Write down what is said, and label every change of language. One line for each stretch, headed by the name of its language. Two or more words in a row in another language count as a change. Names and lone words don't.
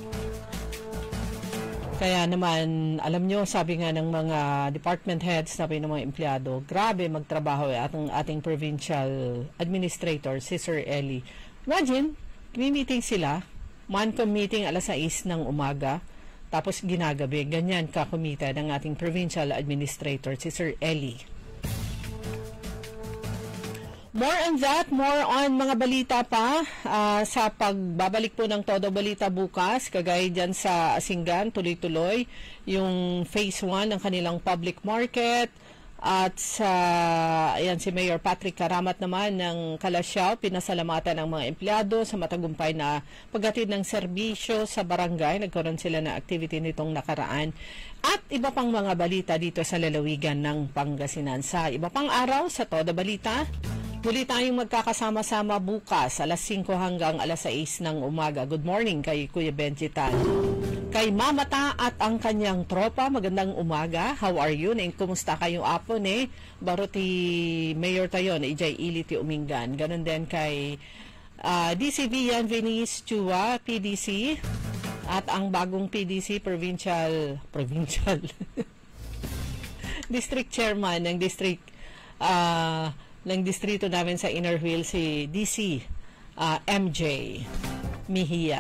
Filipino: Kaya naman, alam nyo, sabi nga ng mga
English: department heads,
Filipino: sabi ng mga empleyado, grabe magtrabaho at ang ating provincial administrator, si Sir Eli. Imagine, meeting sila, man-com meeting alas 6 ng umaga, tapos ginagabi. Ganyan kakumita ng ating provincial administrator, si Sir Eli.
English: More on that, more on
Filipino: mga balita pa sa pagbabalik po ng Todo Balita bukas. Kagaya dyan sa Asingan, tuloy-tuloy yung phase 1 ng kanilang
English: public market.
Filipino: At sa, ayan, si Mayor Patrick Karamat naman ng Kalasyaw, pinasalamatan ng mga empleyado sa matagumpay na paghatid ng serbisyo sa barangay. Nagkaroon sila ng activity nitong nakaraan. At iba pang mga balita dito sa lalawigan ng Pangasinan. Sa iba pang araw, sa Todo Balita, muli tayong magkakasama-sama bukas, alas 5 hanggang alas 6 ng umaga.
English: Good morning
Filipino: kay Kuya Benji Tan. Kay Mama Ta at ang kanyang tropa, magandang umaga.
English: How are you?
Iloko: Kumusta kayong apon Baro ti Mayor tayo na Ijay Ili ti Umingan.
Filipino: Ganon din kay DCV Yan Venice Chua, PDC. At ang bagong PDC,
English: Provincial District Chairman
Filipino: ng District ng distrito namin sa Inner Wheel, si DC MJ Mejia.